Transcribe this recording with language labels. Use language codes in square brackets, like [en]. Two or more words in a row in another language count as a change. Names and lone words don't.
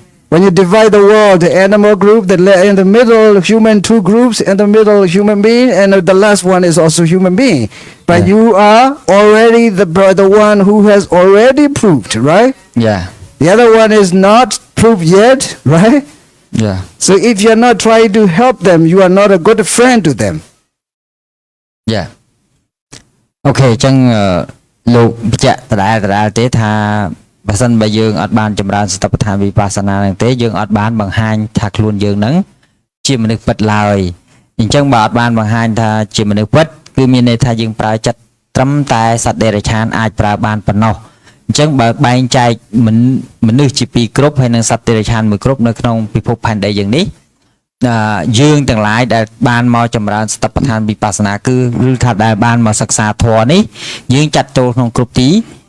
[en] When you divide the world, the animal group, in the middle human, two groups, in the middle human being, and the last one is also human being. But Yeah. you are already the one who has already proved, right? Yeah. The other one is not proved yet, right? Yeah. So if you are not trying to help them, you are not a good friend to them. Yeah. [km] អូខេអញ្ចឹងលោកបញ្ជាក់ដដែលទេថាបើសិនបើយើងអត់បានចម្រើនសតិប្បដ្ឋានវិបស្សនាហ្នឹងទេយើងអត់បានបង្ហាញថា ខ្លួនយើងហ្នឹងជាមនុស្សពិតឡើយអញ្ចឹងបើអត់បានបង្ហាញថាជាមនុស្សពិតគឺមានន័យថាយើងប្រើចិត្តត្រឹមតែសត្វដេរឆានអាចប្រើបានប៉ុណ្ណោះអញ្ចឹងបើបែងចែកមនុស្សជាពីរគ្រប់ហើយនិងសត្វដេរឆានមួយគ្រប់នៅក្នុងពិភពផែនដីយើងនេះយើងទាំងឡាយដែលបានមកចម្រើនសតិប្បដ្ឋានវិបស្សនាគឺឬថាដែលបានមកសិក្សាធម៌នេះយើងចាត់ចូលក្នុងគ្រប់ទី